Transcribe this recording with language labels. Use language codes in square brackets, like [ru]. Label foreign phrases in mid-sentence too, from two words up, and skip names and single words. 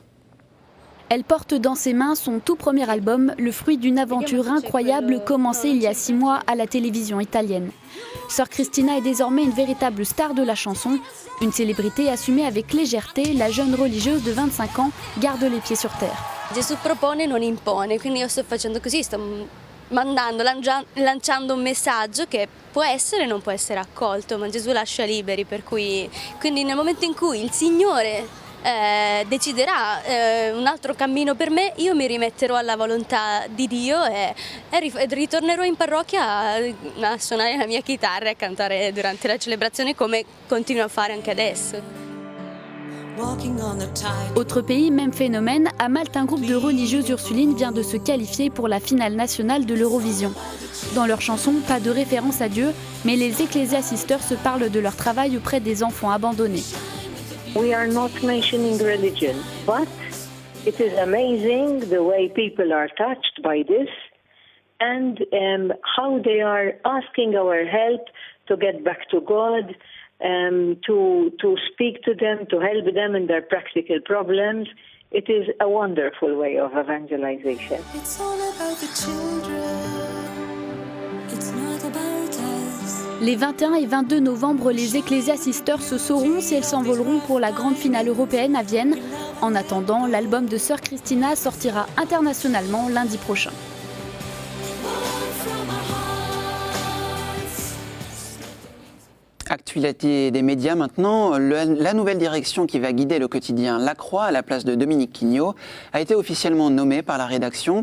[fr] Elle porte dans ses mains son tout premier album, le fruit d'une aventure incroyable commencée il y a 6 mois à la télévision italienne. Sœur Christina est désormais une véritable star de la chanson. Une célébrité assumée avec légèreté, la jeune religieuse de 25 ans garde les pieds sur terre. [it] Gesù propone, non impone, quindi io sto facendo così, sto lanciando un messaggio che può essere o non può essere accolto, ma Gesù lascia liberi, per cui quindi nel momento in cui il Signore deciderà un altro cammino per me, io mi rimetterò alla volontà di Dio e ritornerò in parrocchia a suonare la mia chitarra e a cantare durante la celebrazione come continuo a fare anche adesso. [fr] Autre pays, même phénomène, à Malte, un groupe de religieuses ursulines vient de se qualifier pour la finale nationale de l'Eurovision. Dans leur chanson, pas de référence à Dieu, mais les Ecclesia Sisters se parlent de leur travail auprès des enfants abandonnés. [en] We are not mentioning religion, but it is amazing the way people are touched by this and how they are asking our help to get back to God, to speak to them, to help them in their practical problems. It is a wonderful way of evangelization. It's all about the children. It's not about us. [fr] Les 21 et 22 novembre, les Ecclesia Sisters se sauront si elles s'envoleront pour la grande finale européenne à Vienne. En attendant, l'album de Sœur Christina sortira internationalement lundi prochain. Actualité des médias maintenant, la nouvelle direction qui va guider le quotidien La Croix à la place de Dominique Quignot a été officiellement nommée par la rédaction.